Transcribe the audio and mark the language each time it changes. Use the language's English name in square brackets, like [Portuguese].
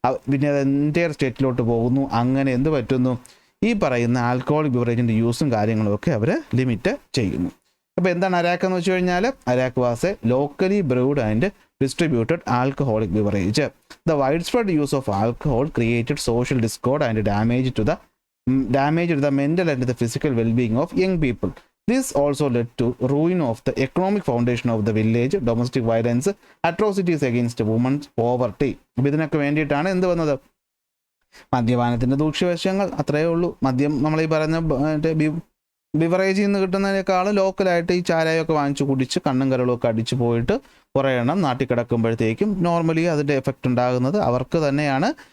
[Malayalam] പിന്നെ അത് എൻറ്റയർ സ്റ്റേറ്റിലോട്ട് പോകുന്നു. അങ്ങനെ എന്ത് പറ്റുന്നു, ഈ പറയുന്ന ആൽക്കഹോളിക് ബിവറേജിൻ്റെ യൂസും കാര്യങ്ങളും ഒക്കെ അവർ ലിമിറ്റ് ചെയ്യുന്നു. അപ്പോൾ എന്താണ് അരാക്ക് എന്ന് വെച്ച് കഴിഞ്ഞാൽ, [English] Arrack was a locally brewed and distributed alcoholic beverage. The wide spread use of alcohol created social discord and damage to the mental and the physical wellbeing of young people. This also led to ruin of the economic foundation of the village, domestic violence, atrocities against women's poverty. [Malayalam] അപ്പോൾ ഇതിനൊക്കെ വേണ്ടിയിട്ടാണ് എന്ത് വന്നത്, മദ്യപാനത്തിൻ്റെ ദൂഷ്യവശങ്ങൾ. അത്രയേ ഉള്ളൂ. മദ്യം നമ്മൾ ഈ പറയുന്ന ബിവറേജിൽ നിന്ന് കിട്ടുന്നതിനേക്കാളും ലോക്കലായിട്ട് ഈ ചാരായമൊക്കെ വാങ്ങിച്ച് കുടിച്ച് കണ്ണും കരളുമൊക്കെ അടിച്ച് പോയിട്ട് കുറേ എണ്ണം നാട്ടിൽ കിടക്കുമ്പോഴത്തേക്കും നോർമലി അതിൻ്റെ എഫക്റ്റ് ഉണ്ടാകുന്നത് അവർക്ക് തന്നെയാണ്.